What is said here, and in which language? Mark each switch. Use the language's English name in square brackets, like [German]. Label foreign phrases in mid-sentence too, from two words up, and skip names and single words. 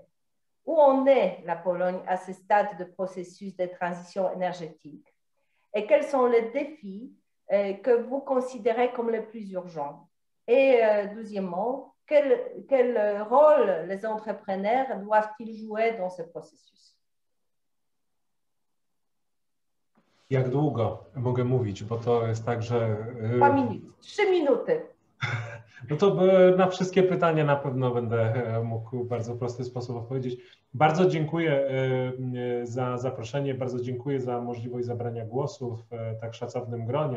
[French] Où en est la Pologne à ce stade de processus de transition énergétique? Et quels sont les défis que vous considérez comme les plus urgents? Et deuxièmement, quel rôle les entrepreneurs doivent-ils jouer dans ce processus? [Polish] Jak długo mogę mówić, bo to jest tak, że... 2 minuty, 3 minuty. No to na wszystkie pytania na pewno będę mógł w bardzo prosty sposób odpowiedzieć. Bardzo dziękuję za zaproszenie, bardzo dziękuję za możliwość zabrania głosu w tak szacownym gronie.